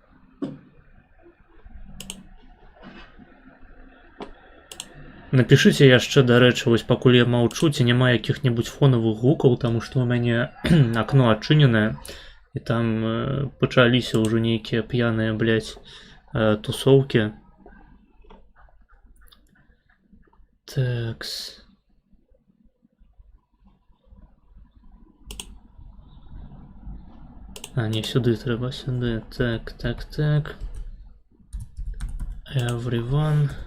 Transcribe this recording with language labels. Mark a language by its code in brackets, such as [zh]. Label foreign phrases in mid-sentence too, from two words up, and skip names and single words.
[be] Напішыце яшчэ, дарэчы, вось пакуль я маўчу, ці няма якіх-небудзь фонавых гукаў, таму што ў мяне акно адчыненае, і там пачаліся ўжо нейкія п'яныя, блядь, тусоўкі. Текс. [uk] А, не, сюди треба, сюди. Так, так, так. Everyone.